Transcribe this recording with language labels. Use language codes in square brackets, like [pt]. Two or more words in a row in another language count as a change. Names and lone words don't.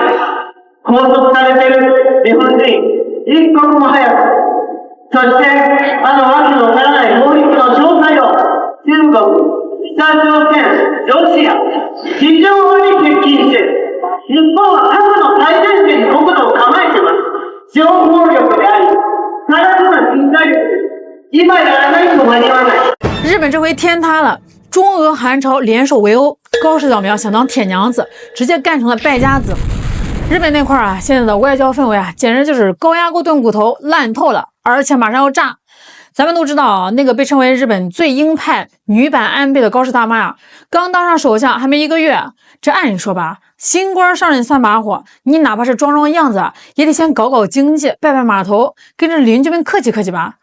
[ja] 拘束されている日本人、一刻も早く、そしてわけのわからない法律の詳細を中国、北朝鮮、ロシア、非常に接近している。日本は核の最前線に国土を構えています。情報力であり、さらなる人材力です。今やらないと間に合わない。 [zh] 日本这回天塌了，中俄韩朝联手围殴，高市早苗想当铁娘子，直接干成了败家子。日本那块啊，现在的外交氛围啊，简直就是高压锅炖骨头，烂透了，而且马上要炸。咱们都知道啊，那个被称为日本最鹰派女版安倍的高市大妈啊，刚当上首相还没1个月，这按理说吧，新官上任3把火，你哪怕是装装样子啊，也得先搞搞经济，拜拜码头，跟着邻居们客气客气吧。